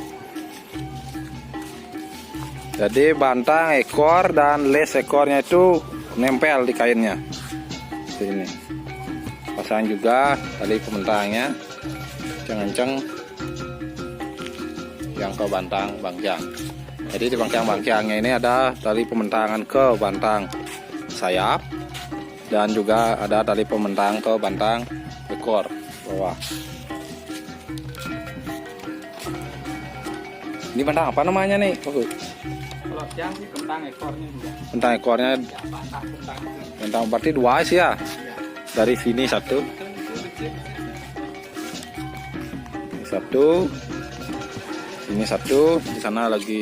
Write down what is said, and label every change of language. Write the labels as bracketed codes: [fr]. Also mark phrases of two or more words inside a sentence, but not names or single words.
[id] Jadi bantang ekor dan les ekornya itu nempel di kainnya seperti ini. Pasang juga tali pementangnya kencang yang ke bantang bangkiang. Jadi di bangkiang bangkiangnya ini ada tali pementangan ke bantang sayap dan juga ada tali pementang ke bantang ekor bawah. Ini bantang apa namanya nih? Kalau yang sih bentang ekornya juga. Bentang ekornya, bentang berarti dua sih ya. Dari sini satu, ini satu, di sana lagi.